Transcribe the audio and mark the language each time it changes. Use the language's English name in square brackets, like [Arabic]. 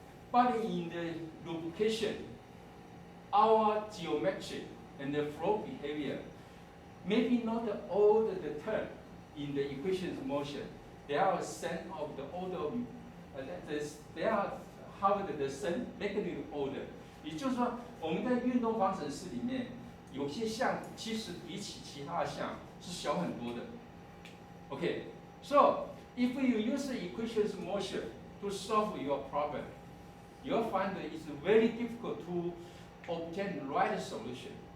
[English] But in the lubrication, our geometry and the flow behavior, maybe not all the term in the equations of motion. They are same of the order, they are have the same magnitude order. [Chinese] 也就是说，我们在运动方程式里面，有些项其实比起其他的项是小很多的。 [English] Okay, so if you use the equations of motion to solve your problem, you'll find that it's very difficult to obtain the right solution.